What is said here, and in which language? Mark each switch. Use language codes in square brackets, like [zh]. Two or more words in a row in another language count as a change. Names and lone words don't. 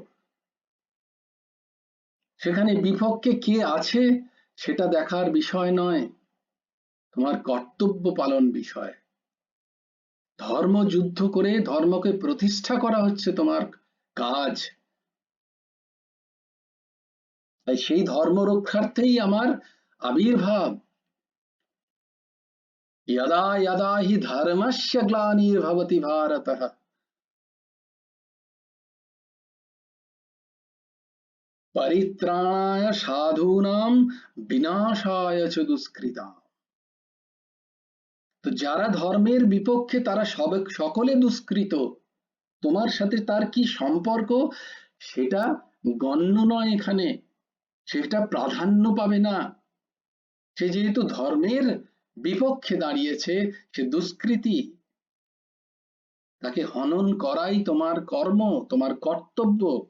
[bn] সেখানে বিপক্ষে কে আছে সেটা দেখার বিষয় নয়, তোমার কর্তব্য পালন বিষয়। ধর্মযুদ্ধ করে ধর্মকে প্রতিষ্ঠা করা হচ্ছে তোমার কাজ। তাই সেই ধর্ম রক্ষার্থেই আমার আবির্ভাব। [sa] यदा यदा हि धर्मस्य ग्लानिर्भवति भारतः परित्राणाय साधूनां विनाशाय च दुष्कृताम्। [bn] তো যারা ধর্মের বিপক্ষে তারা সকলে দুষ্কৃত। তোমার সাথে তার কি সম্পর্ক সেটা গণ্য নয় এখানে, সেটা প্রাধান্য পাবে না। সে যেহেতু ধর্মের বিপক্ষে দাঁড়িয়েছে, সে দুষ্কৃতী, তাকে হনন করাই তোমার কর্ম, তোমার কর্তব্য।